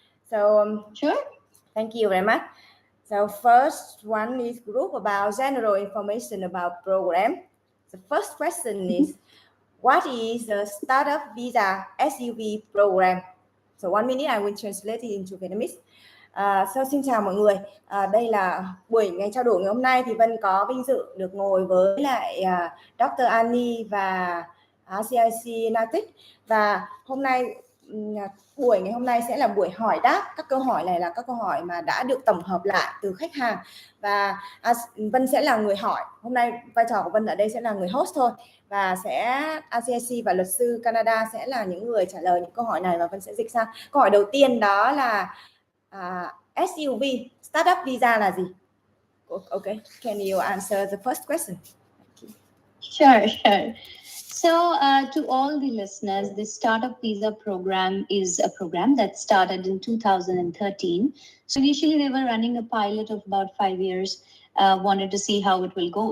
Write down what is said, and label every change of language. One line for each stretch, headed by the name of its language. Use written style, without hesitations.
English: So sure. Thank you very much. So first one is group about general information about program. The first question is, what is the startup visa SUV program? So 1 minute I will translate it into Vietnamese.
Vietnamese: Xin chào mọi người. Đây là buổi ngày trao đổi ngày hôm nay thì Vân có vinh dự được ngồi với lại Dr. Annie và RCIC Natik. Và hôm nay buổi ngày hôm nay sẽ là buổi hỏi đáp. Các câu hỏi này là các câu hỏi mà đã được tổng hợp lại từ khách hàng, và Vân sẽ là người hỏi. Hôm nay vai trò của Vân ở đây sẽ là người host thôi, và sẽ RCIC và luật sư Canada sẽ là những người trả lời những câu hỏi này, và Vân sẽ dịch sang. Câu hỏi đầu tiên đó là SUV startup visa là gì?
English: Okay, can you answer the first question? Sure. So to all the listeners, the Startup Visa program is a program that started in 2013. So initially they were running a pilot of about 5 years, wanted to see how it will go.